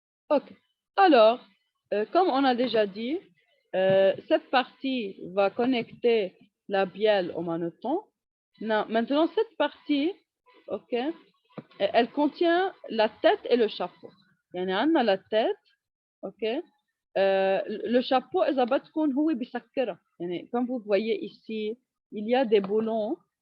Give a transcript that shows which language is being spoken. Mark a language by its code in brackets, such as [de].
[fr] Ok. Alors, comme on a déjà dit, cette partie va connecter la bielle au manoton. Maintenant, cette partie, ok, elle contient la tête et le chapeau. [ar] يعني عندنا la tête, ok. Le chapeau, إذا بدكم هو بيسكرها. [fr] يعني comme vous voyez ici, il y a des boulons.